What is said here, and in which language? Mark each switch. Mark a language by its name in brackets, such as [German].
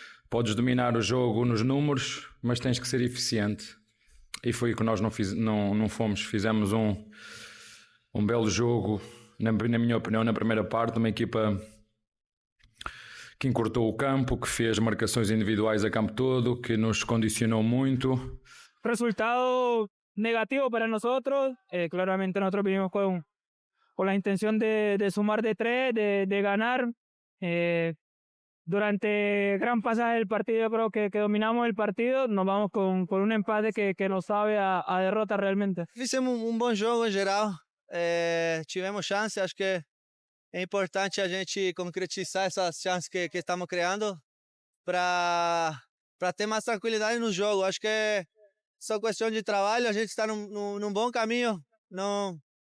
[Portuguese] Podes dominar o jogo nos números, mas tens que ser eficiente. E foi o que nós não fomos. Fizemos um belo jogo, na minha opinião, na primeira parte, uma equipa que encurtou o campo, que fez marcações individuais a campo todo, que nos condicionou muito. [Spanish] Resultado negativo para nosotros. Claramente nosotros vinimos con la intención de sumar de 3, de ganar. Durante gran pasaje del partido creo que dominamos el partido, nos vamos con un empate que nos sabe a derrota realmente. [Portuguese] Fizemos bom jogo em geral, tivemos chance, acho que é importante a gente concretizar essas chances que estamos criando para ter mais tranquilidade no jogo. Acho que é só questão de trabalho, a gente está num bom caminho, não